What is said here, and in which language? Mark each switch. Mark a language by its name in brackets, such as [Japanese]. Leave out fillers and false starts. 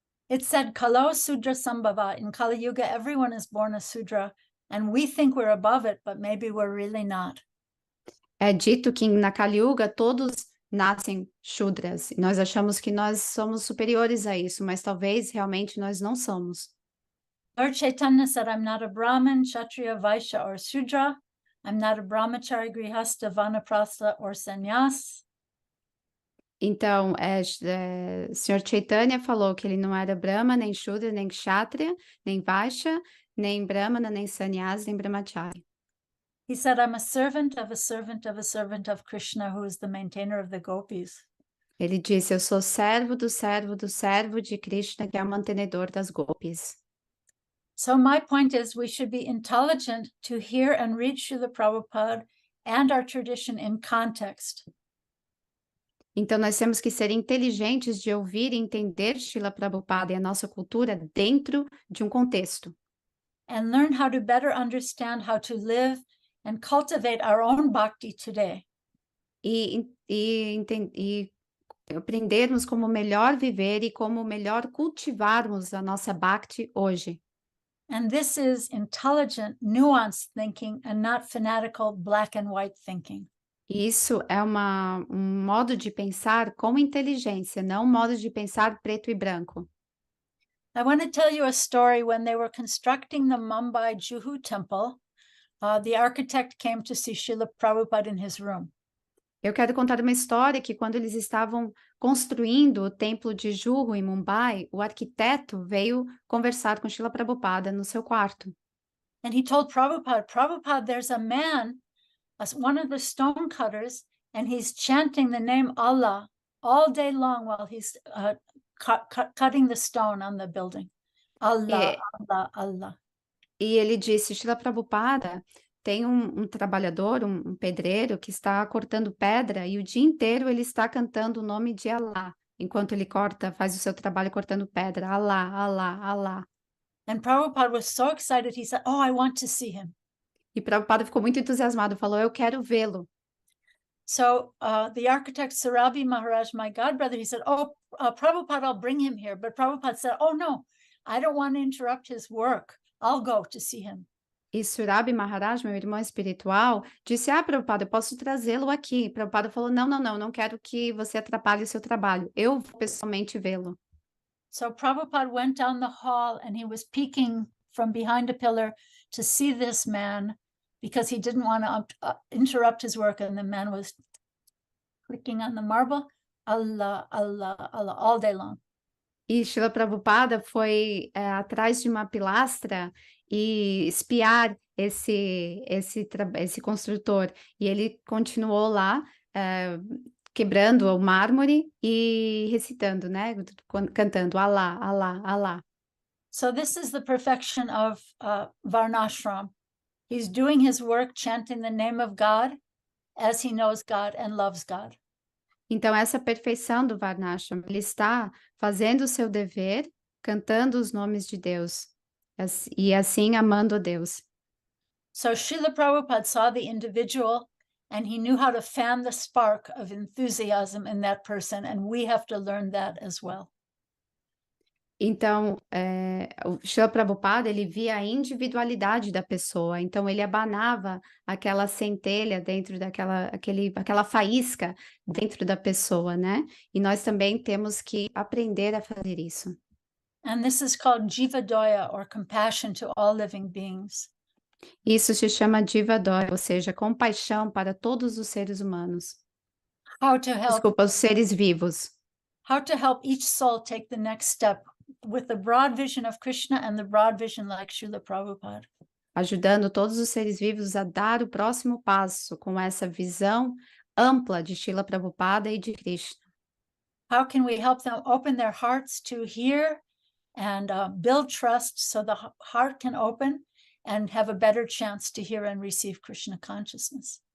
[English] It said, [Sanskrit] Kalo Sudra Sambhava. [English] In Kali Yuga, everyone is born a Sudra, and we think we're above it, but maybe we're really not. [Portuguese] É dito que na Kali Yuga todos nascem Shudras. E nós achamos que nós somos superiores a isso, mas talvez realmente nós não somos. [English] Lord Chaitanya said, I'm not a Brahmin, Kshatriya, Vaishya, or Sudra. I'm not a brahmachari, grihasta, vanaprastha, or sannyas. [Portuguese] Então, Sr. Chaitanya falou que ele não era Brahma, nem Shudra, nem Kshatriya, nem Vaishya, nem Brahmana, nem sannyas, nem brahmachari. [English] He said, I'm a servant of a servant of a servant of Krishna, who is the maintainer of the gopis. [Portuguese] Ele disse, eu sou servo do servo do servo de Krishna, que é o mantenedor das gopis. [English] So my point is we should be intelligent to hear and read Srila Prabhupada and our tradition in context. [Portuguese] Então, nós temos que ser inteligentes de ouvir e entender Srila Prabhupada e a nossa cultura dentro de um contexto. [English] And learn how to better understand how to live and cultivate our own bhakti today. [Portuguese] E aprendermos como melhor viver e como melhor cultivarmos a nossa bhakti hoje. [English] And this is intelligent, nuanced thinking and not fanatical black and white thinking. [Portuguese] Isso é um modo de pensar com inteligência, não um modo de pensar preto e branco. [English] I want to tell you a story. When they were constructing the Mumbai Juhu temple, the architect came to see Srila Prabhupada in his room. [Portuguese] Eu quero contar uma história que quando eles estavam construindo o templo de Juhu em Mumbai, o arquiteto veio conversar com Srila Prabhupada no seu quarto. [English] And he told Prabhupada, Prabhupada, there's a man, one of the stone cutters, and he's chanting the name Allah all day long while he's cutting the stone on the building. Allah, Allah, Allah. [Portuguese] E ele disse, Srila Prabhupada, tem um trabalhador, um pedreiro, que está cortando pedra e o dia inteiro ele está cantando o nome de Allah, enquanto ele faz o seu trabalho cortando pedra. Allah, Allah, Allah. [English] And Prabhupada was so excited, he said, oh, I want to see him. [Portuguese] E Prabhupada ficou muito entusiasmado, falou, eu quero vê-lo. [English] So the architect Sarabi Maharaj, my godbrother, he said, oh, Prabhupada, I'll bring him here. But Prabhupada said, oh no, I don't want to interrupt his work. I'll go to see him. [Portuguese] E Surabi Maharaj, meu irmão espiritual, disse, Prabhupada, eu posso trazê-lo aqui. Prabhupada falou, não quero que você atrapalhe o seu trabalho. Eu vou pessoalmente vê-lo. [English] So Prabhupada went down the hall and he was peeking from behind a pillar to see this man because he didn't want to interrupt his work. And the man was clicking on the marble, Allah, Allah, Allah, all day long. [Portuguese] E Srila Prabhupada foi atrás de uma pilastra e espiar esse construtor. E ele continuou lá, quebrando o mármore e recitando, né? Cantando Allah, Allah, Allah. [English] So this is the perfection of Varnashram. He's doing his work, chanting the name of God as he knows God and loves God. [Portuguese] Então, essa perfeição do Varnashram, ele está fazendo o seu dever, cantando os nomes de Deus, e assim amando a Deus. [English] So Srila Prabhupada saw the individual and he knew how to fan the spark of enthusiasm in that person, and we have to learn that as well. [Portuguese] Então, o Srila Prabhupada, ele via a individualidade da pessoa, então ele abanava aquela centelha dentro aquela faísca dentro da pessoa, né? E nós também temos que aprender a fazer isso. [English] And this is called Jivadoya, or compassion to all living beings. [Portuguese] Isso se chama Jivadoya, ou seja, compaixão para todos os seres humanos. [English] How to help, [Portuguese] Desculpa, os seres vivos. [English] how to help each soul take the next step with the broad vision of Krishna and the broad vision like Srila Prabhupada. [Portuguese] Ajudando todos os seres vivos a dar o próximo passo com essa visão ampla de Srila Prabhupada e de Krishna. [English] How can we help them open their hearts to hear and build trust so the heart can open and have a better chance to hear and receive Krishna consciousness?